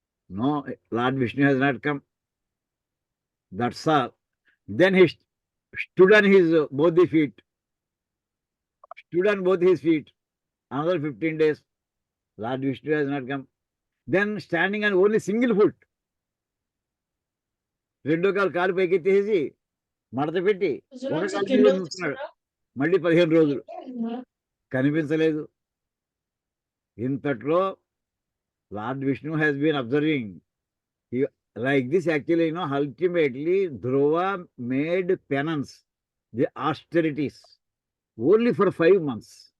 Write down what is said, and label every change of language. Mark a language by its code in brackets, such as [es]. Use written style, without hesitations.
[en] No, Lord Vishnu has not come. That's all. Then he stood on his both the feet. Stood on both his feet. Another 15 days. Lord Vishnu has not come. Then standing on only single foot. [te] రెండో కాలు పైకెత్తేసి మడత పెట్టి ఒక కాలు మీద నిల్చున్నాడు. మళ్ళీ 15 రోజులు కనిపించలేదు. ఇంతట్లో [en] Lord Vishnu has been observing. Like this, actually, ultimately, Dhruva made penance, the austerities, only for 5 months.